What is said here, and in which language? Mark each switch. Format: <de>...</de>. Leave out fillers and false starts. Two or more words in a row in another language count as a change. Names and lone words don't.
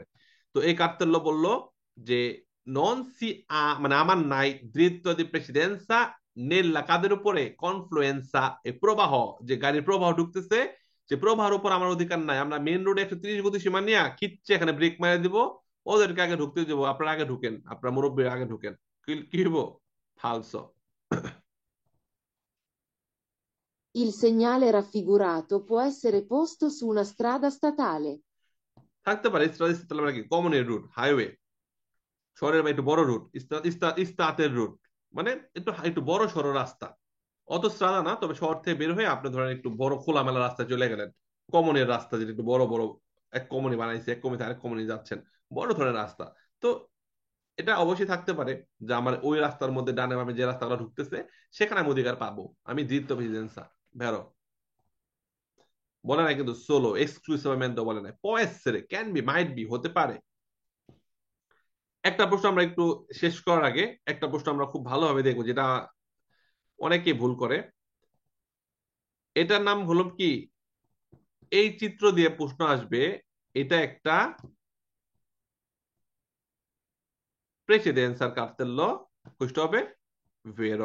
<bn>তো এই কার্তেল্য বললো যে</bn> <it>non si</it> <bn>মানে আমার নাই</bn> <it>diritto di precedenza nella,</it> <bn>কাদের উপরে? কনফ্লুয়েন্সা, এই প্রবাহ, যে গাড়ির প্রবাহ ঢুকতেছে, যে প্রবাহের উপর আমার অধিকার নাই। আমরা মেইন রোডে 130 গতি সীমা নিয়ে খিচ্ছে এখানে ব্রেক মারে দিব, ওদেরকে আগে ঢুকতে দিব, আপনারা আগে ঢুকেন, আপনারা মুরব্বী আগে ঢুকেন, কি হইব? ফালসো।</bn> <it>Il segnale raffigurato può essere posto su una strada statale.</it> <bn>থাকতে পারে স্ট্রাটেজিক কি কমনের রুট, হাইওয়ে, শহরের বা একটু বড় রুট, ইস্তাতের রুট, মানে একটু একটু বড় সড়ো রাস্তা, অত স্ট্রাদা না, তবে শহর থেকে বের হয়ে আপনি ধরেন একটু বড় খোলামেলা রাস্তায় চলে গেলেন, কমনের রাস্তা, যেটা একটু বড় বড়, এক কমনি বানাইছে, এক কমনি আরেক কমনি যাচ্ছেন, বড় ধরনের রাস্তা। তো এটা অবশ্যই থাকতে পারে যে আমার ওই রাস্তার মধ্যে ডানে বামে যে রাস্তাগুলো ঢুকতেছে সেখানে আমি অধিকার পাবো, আমি</bn> <it>diritto precedenza vero.</it> <bn>বলে নাই কিন্তু সোলো এক্সক্লুসিভamente বলে নাই,</bn> <it>può essere,</it> <en>can be, might be,</en> <bn>হতে পারে। একটা প্রশ্ন আমরা একটু শেষ করার আগে একটা প্রশ্ন আমরা খুব ভালোভাবে দেখবো, যেটা অনেকে ভুল করে। এটার নাম হলো কি, এই চিত্র দিয়ে প্রশ্ন আসবে, এটা একটা প্রেসিডেন্সার কার্তেল্য, questo হবে vero।</bn>